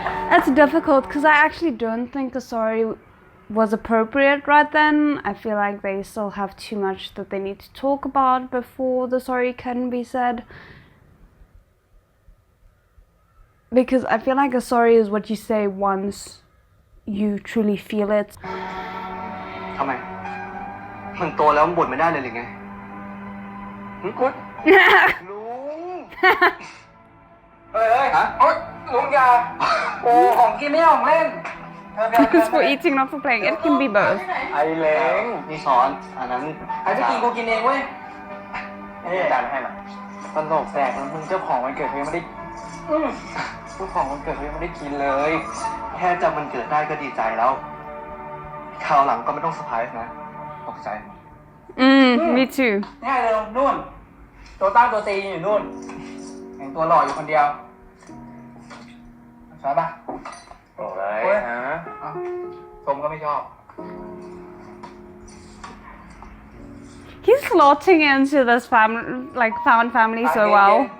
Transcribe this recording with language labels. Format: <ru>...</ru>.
<en>That's difficult because I actually don't think a sorry was appropriate right then. I feel like they still have too much that they need to talk about before the sorry can be said. Because I feel like a sorry is what you say once you truly feel it.</en> <th>ทำไม มันโตแล้วมันบ่นไม่ได้เลยหรือไงกุ๊ดลุง เฮ้ยฮะโอ๊ยลุงยาโอ้ของกินไม่ของเล่น</th> <en>It's for eating, not for playing. It can be both.</en> <th>ไอเล้งนี่ช้อนอันนั้นใครจะกินกูกินเองเว้ยนี่จานให้มาตลกแตกแล้วมึงเจ้าของวันเกิดเขายังไม่ได้เจ้าของวันเกิดเขายังไม่ได้กินเลย แค่จำวันเกิดได้ก็ดีใจแล้วคราวหลังก็ไม่ต้องเซอร์ไพรส์นะตกใจ</th> <en>Me too.</en> <th>ง่ายเลยนู่นตัวตั้งตัวตีอยู่นู่นเห็นตัวหล่ออยู่คนเดียวใช่ปะโอ้ยฮะชมก็ไม่ชอบ</th> <en>He's slotting into this family, like found family so well.</en>